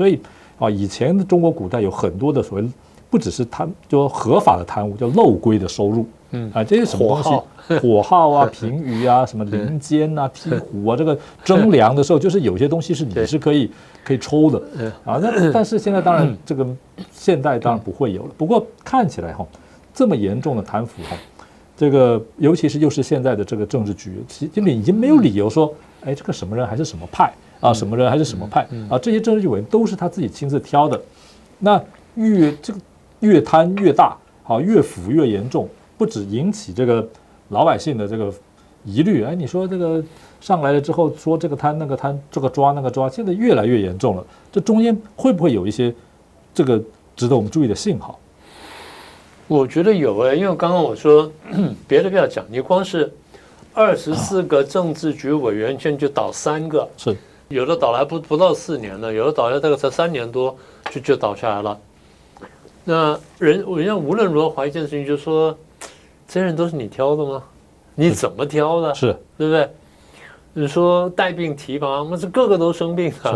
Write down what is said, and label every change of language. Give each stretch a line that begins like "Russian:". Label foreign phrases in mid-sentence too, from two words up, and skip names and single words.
Chinese: 所以以前的中國古代有很多的所謂。不只是貪，就合法的貪污，叫漏規的收入這些什麼東西？火耗啊、評語啊、什麼零間啊、剔壺啊，這個徵糧的時候，就是有些東西是你是可以抽的啊。但是現在當然這個現代當然不會有了。不過看起來這麼嚴重的貪腐這個尤其是又是現在的這個政治局，其實已經沒有理由說，哎，這個什麼人還是什麼派啊，什麼人還是什麼派啊，這些政治局委员都是他自己親自挑的。那越貪越大，越腐越嚴重，不只引起這個老百姓的這個疑慮，哎，你說這個上來了之後說這個貪那個貪，這個抓那個抓，現在越來越嚴重了。這中間會不會有一些這個值得我們注意的信號？我覺得有因為剛剛我說別的不要講，你光是24個政治局委員，現在就倒3 個，是有的倒了還不到4年呢，有的倒了大概才3年多就倒下來了。那人家無論如何懷疑一件事情，就是說這些人都是你挑的嗎？你怎麼挑的？是，对不对？你說带病提拔，那是个个都生病啊，